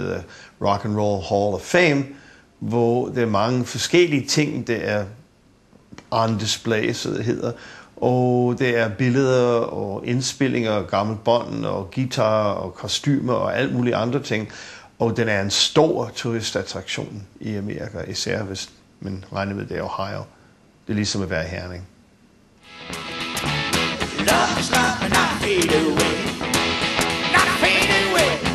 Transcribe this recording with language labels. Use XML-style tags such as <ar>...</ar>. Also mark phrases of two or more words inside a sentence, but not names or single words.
<da>hedder Rock and Roll Hall of Fame, hvor der er mange forskellige ting, der er</da> <en>on display,</en> <da>så det hedder, og der er billeder og indspillinger og gamle bånd og guitar og kostymer og alt muligt andre ting, og den er en stor turistattraktion i Amerika, især hvis man regner med det er Ohio. Det er ligesom at være i Herning.</da> <en>Love is not and not fade away. Not fade away.</en>